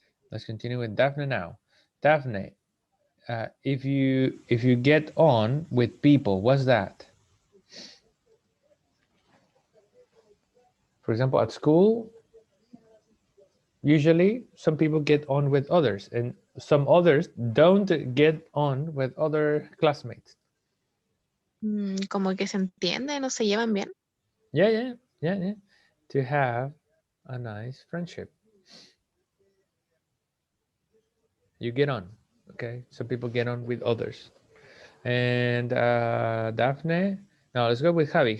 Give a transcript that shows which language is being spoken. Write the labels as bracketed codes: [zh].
[en] Let's continue with Daphne now. Daphne, if you get on with people, what's that? For example, at school, usually some people get on with others, and some others don't get on with other classmates. [es] Como que se entienden o se llevan bien. [en] Yeah. To have a nice friendship. You get on, okay? Some people get on with others. And Daphne, now let's go with Javi.